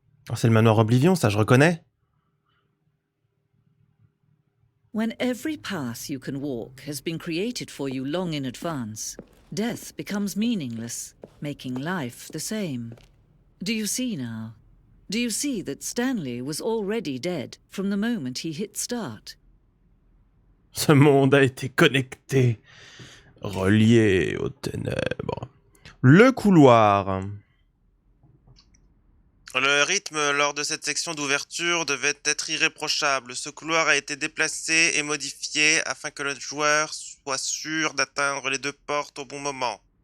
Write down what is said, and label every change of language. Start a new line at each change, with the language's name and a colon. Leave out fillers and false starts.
French: Oh, c'est le manoir Oblivion, ça je reconnais.
English: When every path you can walk has been created for you long in advance, death becomes meaningless, making life the same. Do you see now? Do you see that Stanley was already dead from the moment he hit start?
French: Ce monde a été connecté, relié aux ténèbres. Le couloir. Le rythme lors de cette section d'ouverture devait être irréprochable. Ce couloir a été déplacé et modifié afin que le joueur soit sûr d'atteindre les deux portes au bon moment.